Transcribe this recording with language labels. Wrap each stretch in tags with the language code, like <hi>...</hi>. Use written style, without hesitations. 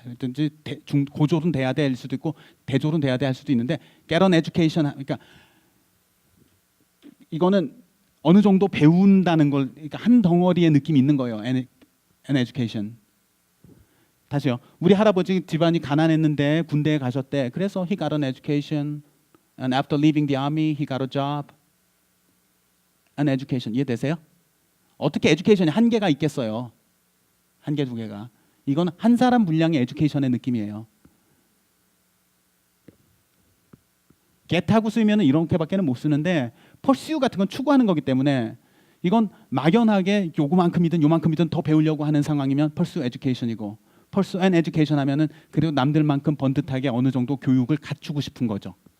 <ko>든지 고졸은 돼야 될 수도 있고 대졸은 돼야 될 수도 있는데 get an education 그러니까 이거는 어느 정도 배운다는 걸 그러니까 한 덩어리의 느낌이 있는 거예요. an education. 다시요. 우리 할아버지 집안이 가난했는데 군대에 가셨대. 그래서</ko> <en>he got an education. And after leaving the army, he got a job.</en> <ko>An education. 이해되세요? 어떻게 education이 한 개가 있겠어요? 한 개, 두 개가. 이건 한 사람 분량의 education의 느낌이에요. get하고 쓰면 이렇게밖에는 못 쓰는데 pursue 같은 건 추구하는 거기 때문에 이건 막연하게 요만큼이든 요만큼이든 더 배우려고 하는 상황이면 pursue education이고 pursue an education 하면은 그리고 남들만큼 번듯하게 어느 정도 교육을 갖추고 싶은 거죠.</ko>